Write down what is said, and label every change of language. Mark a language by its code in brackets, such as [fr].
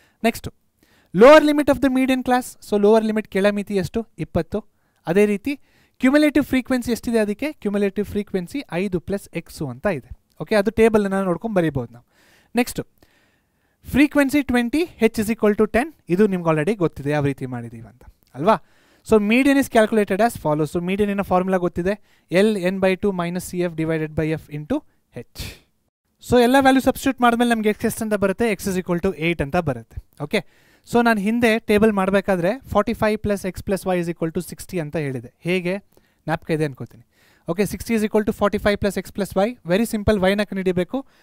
[kn] Next lower limit of the median class. So lower limit, ಕೆಳಮಿತಿ ಎಷ್ಟು? 20. ಅದೇ ರೀತಿ cumulative frequency ಎಷ್ಟಿದೆ? ಅದಕ್ಕೆ ಕ್ಯುಮುಲೇಟಿವ್ ಫ್ರೀಕ್ವೆನ್ಸಿ 5 + x ಅಂತ ಇದೆ. ಓಕೆ, ಅದು ಟೇಬಲನ್ನು ನೋಡ್ಕೊಂಡು ಬರೀಬೋದು ನಾವು. Next frequency 20, h = 10. ಇದು ನಿಮ್ಗೆ ಆಲ್ರೆಡಿ ಗೊತ್ತಿದೆ ಯಾವ ರೀತಿ ಮಾಡಿದ್ದೀವಿ ಅಂತ ಅಲ್ವಾ? [en] So median is calculated as follows. [kn] So median formula ಗೊತ್ತಿದೆ, L n/2 - CF / f × h. So ಎಲ್ಲ ವ್ಯಾಲ್ಯೂ ಸಬ್ಸ್ಟಿಟ್ಯೂಟ್ ಮಾಡಿದ್ಮೇಲೆ ನಮಗೆ x ಅಂತ ಬರುತ್ತೆ? x = 8 ಅಂತ ಬರುತ್ತೆ. ಓಕೆ, ಸೊ ನಾನು ಹಿಂದೆ ಟೇಬಲ್ ಮಾಡಬೇಕಾದ್ರೆ 45 + x + y = 60 ಅಂತ ಹೇಳಿದೆ. ಹೇಗೆ? ಜ್ಞಾಪಕ ಇದೆ ಅನ್ಕೋತೀನಿ. Okay, 60 = 45 + x + y. Very simple. ವೈನ ಕಂಡುಹಿಡಿಯಬೇಕು.